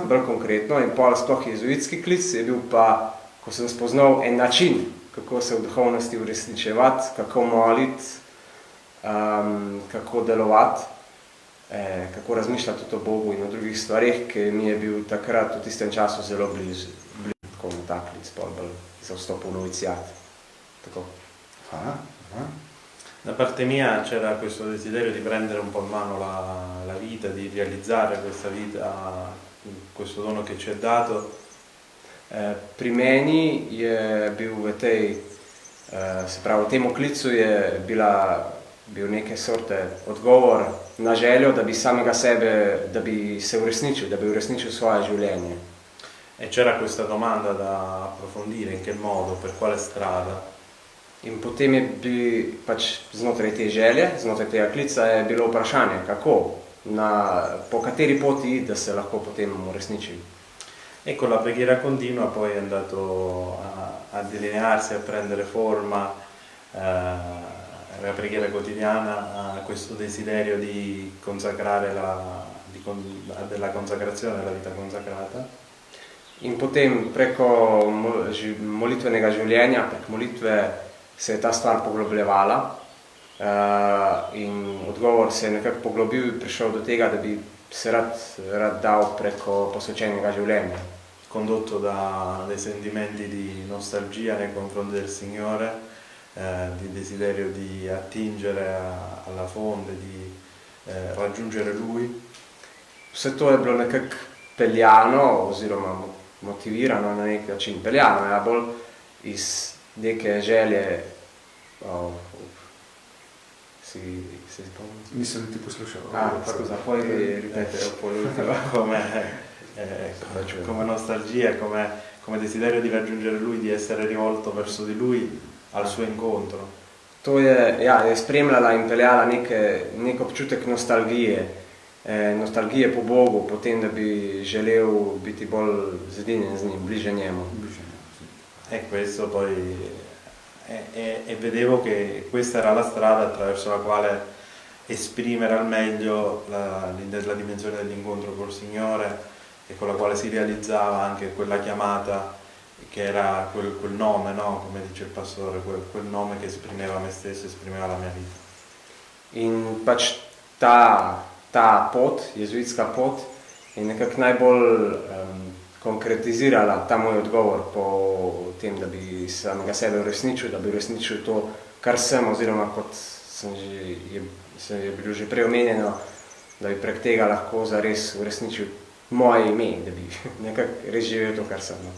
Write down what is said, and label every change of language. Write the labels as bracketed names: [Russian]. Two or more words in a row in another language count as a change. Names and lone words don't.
[Slovenian] Bolj konkretno in pol sploh jezuitski klic je bil pa, ko sem spoznal en način, kako se v duhovnosti uresničevati, kako moliti, kako delovati. kako razmišljati o Bogu in o drugih stvarih, ki mi je bil takrat v tistem času zelo blizu tako na tak lic, bolj za vstop v noviziat. Tako. [Italian] Da parte mia c'era questo desiderio di prendere un po' in mano la vita, di realizzare questa vita, questo dono che ci è dato. [Slovenian] Pri meni je bil v tej, se pravi, v tem oklicu je bil neke sorte odgovor na željo, da bi samega sebe, da bi se uresničil, da bi uresničil svoje življenje. [Italian] E c'era questa domanda da approfondire, in che modo, per quale strada. [Slovenian] In potem je pač znotraj te želje, znotraj tega klica je bilo vprašanje, kako, po kateri poti, da se lahko potem uresniči. [Italian] E con la preghiera continua poi è andato a delinearsi, a prendere forma, la preghiera quotidiana, a questo desiderio di consacrare della consacrazione, della vita consacrata. [Slovenian] In potem preko molitvenega življenja, prek molitve se je ta stvar poglobljevala in odgovor se je nekako poglobil in prišel do tega, da bi se rad dal preko posvečenega življenja. [Italian] Condotto da dei sentimenti di nostalgia nei confronti del Signore, di desiderio di attingere alla fonte, di raggiungere Lui. [Slovenian] Vse to je bilo nekako peljano oziroma motivirano na nek način. Peljano je bolj iz neke želje. Si spomnim? Nisem ti poslušal. [Italian] Scusa, poi ripetere un po' l'ultima. Come nostalgia, come desiderio di raggiungere Lui, di essere rivolto verso di Lui, al suo incontro. [Slovenian] To je spremljala in peljala nek občutek nostalgije po Bogu, potem, da bi želel biti bolj zedinjen z njim, bliže njemu. [Italian] E questo poi e vedevo che questa era la strada attraverso la quale esprimere al meglio la dimensione dell'incontro col Signore e con la quale si realizzava anche quella chiamata che era quel nome, no? Come dice il pastore, quel nome che esprimeva me stesso, esprimeva la mia vita. [Slovenian] In pač ta pot, jezuitska pot, je nekako najbolj konkretizirala ta moj odgovor po tem, da bi samega sebe uresničil, da bi uresničil to, kar sem, oziroma kot je bilo že prej omenjeno, da bi prek tega lahko zares uresničil moje ime, da bi nekako res živel to, kar sem.